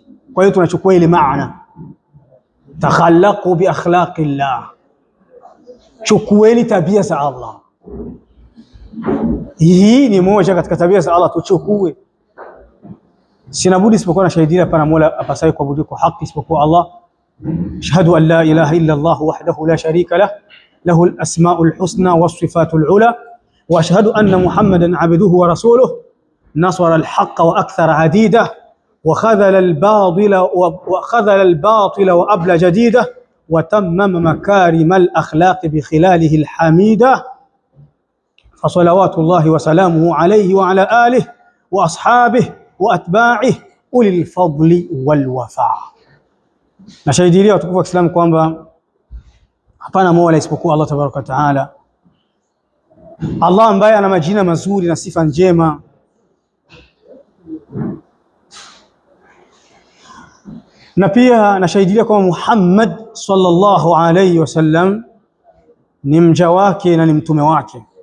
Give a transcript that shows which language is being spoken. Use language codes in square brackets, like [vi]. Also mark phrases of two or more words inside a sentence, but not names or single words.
[sw] Kwa hiyo tunachukua ile maana, [ar] تخلقوا بأخلاق الله, [sw] chukueni tabia za Allah. Hii ni moja katika tabia za Allah, tuchukue. Sina budi isipokuwa na shahidia pana mola apasaye kuabudiwa kwa haki isipokuwa Allah. [ar] أشهد أن لا إله إلا الله وحده لا شريك له له الأسماء الحسنى والصفات العلى وأشهد أن محمدا عبده ورسوله نصر الحق وأكثر عديده وخذل الباطل وأبلج جديده وتمم مكارم الأخلاق بخلاله الحميدة، فصلوات الله وسلامه عليه وعلى آله وأصحابه وأتباعه أولي الفضل والوفاء. [sw] نشهديlia watukufu wa Kiislamu kwamba hapana mola isipokuwa Allah [ar] تبارك وتعالى, [sw] Allah ambaye ana majina mazuri na sifa njema. Na pia nashahidia kwamba Muhammad [ar] صلى الله عليه وسلم [sw] ni mja wake na ni mtume wake,